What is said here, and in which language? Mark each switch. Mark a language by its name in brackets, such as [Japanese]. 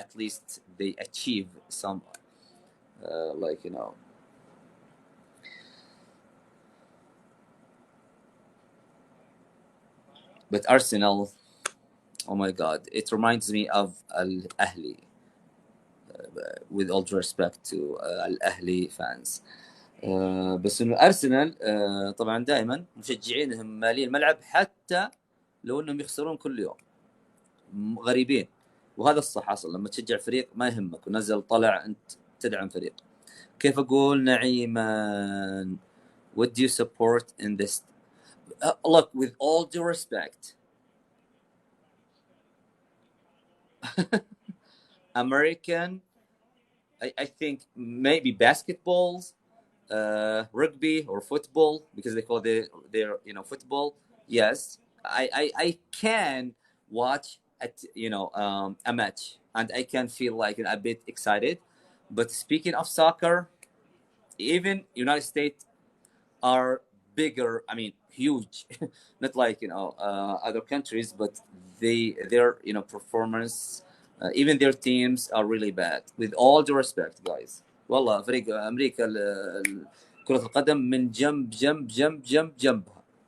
[English] At least they achieve some, like, But Arsenal, oh my God, it reminds me of Al-Ahli. With all due respect to Al-Ahli fans. [Arabic] بس انه ارسنال طبعا دائما مشجعينهم مالين الملعب حتى لو انهم يخسرون كل يوم. غريبين. وهذا الصح اصلا لما تشجع فريق ما يهمك ونزل طلع انت تدعم فريق. كيف اقول نعيما [English] what do you support in this look with all due respect American I think maybe basketballs rugby or football because they call their football. Yes, I can watch a match and I can feel like a bit excited. But speaking of soccer, even United States are bigger. I mean, huge, not like other countries, but their performance, even their teams are really bad. With all due respect, guys. [Arabic] والله فريق امريكا كرة القدم من جنبها.